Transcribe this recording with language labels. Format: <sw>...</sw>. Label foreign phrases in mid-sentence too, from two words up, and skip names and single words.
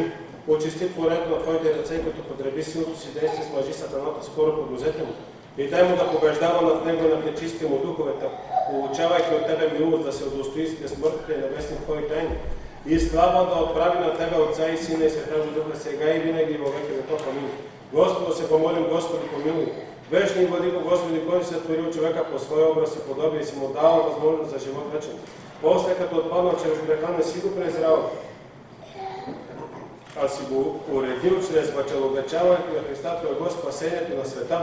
<bg>Очисти творението на твоите ръце, като подреби силното си действие с мъжи сатаната скоро под нозете му. И дай му да побеждава над него и над нечисти му духовете, получавайки от тебе милост да се удостои с безсмъртните и небесни твои тайни. И слава да отправи на тебе Отца и Сина и Святого Духа, сега и винаги и във веки веков. Амин. Господу се помолим, Господи помилуй. Вечни владико, Господи, който се творил човека по своя образ и подобие и си му дава възможност за живот вечен. После, като отпаднал чрез греха, не си го презрял, а си го уредил чрез въчеловечаването на Христа, Твоего спасението на света.</bg>